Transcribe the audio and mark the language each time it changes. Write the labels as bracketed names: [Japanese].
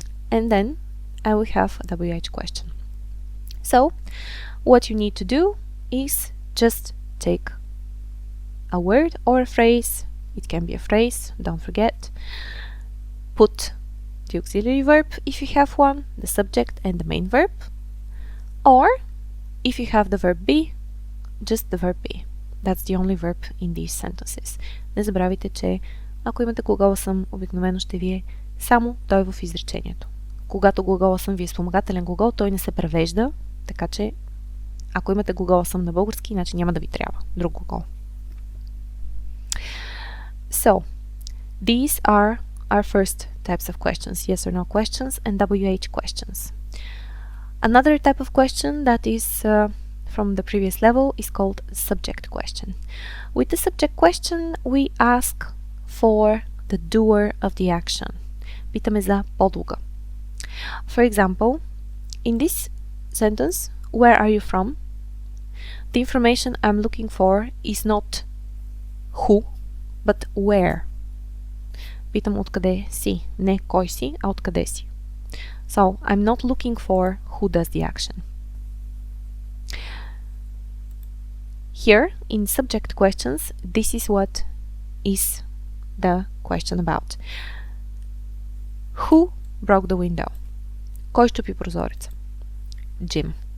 [English] And then I will have a WH question. So, what you need to do is just take a word or a phrase, it can be a phrase, don't forget, put the auxiliary verb if you have one, the subject and the main verb, or if you have the verb be, just the verb be. That's the only verb in these sentences. [Bulgarian] Не забравяйте, че ако имате глагола съм, обикновено ще ви е само той в изречението. Когато глагола съм ви е спомагателен глагол, той не се превежда, така че ако имате глагола съм на български, иначе няма да ви трябва друг глагол. [English] So, these are our first types of questions, yes or no questions and WH questions. Another type of question that is from the previous level is called subject question. With the subject question, we ask for the doer of the action. [Bulgarian] Питаме за подлога. [English] For example, in this sentence, where are you from? The information I'm looking for is not who, but where. [Bulgarian] Питам откъде си, не кой си, а откъде си. [English] So, I'm not looking for who does the action. Here, in subject questions, this is what is the question about. Who broke the window? [Bulgarian] Кой щупи прозореца? [English] Jim.